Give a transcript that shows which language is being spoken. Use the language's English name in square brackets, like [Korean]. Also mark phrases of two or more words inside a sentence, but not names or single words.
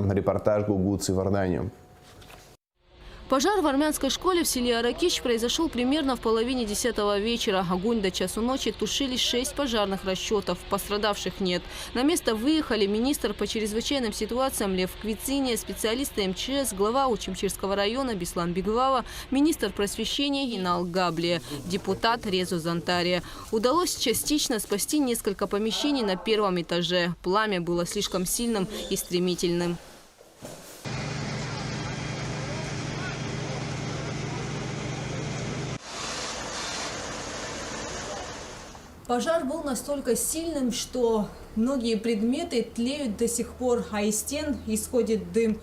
[Russian] Репортаж Гугуци в Иордании. Пожар в армянской школе в селе Аракич произошел примерно в половине 10-го вечера. Огонь до часу ночи тушили 6 пожарных расчетов. Пострадавших нет. На место выехали министр по чрезвычайным ситуациям Лев Квициня, специалисты МЧС, глава Учимчирского района Беслан Бигвава, министр просвещения Инал Габле, депутат Резо Зантария. Удалось частично спасти несколько помещений на первом этаже. Пламя было слишком сильным и стремительным. Пожар был настолько сильным, что многие предметы тлеют до сих пор, а из стен исходит дым.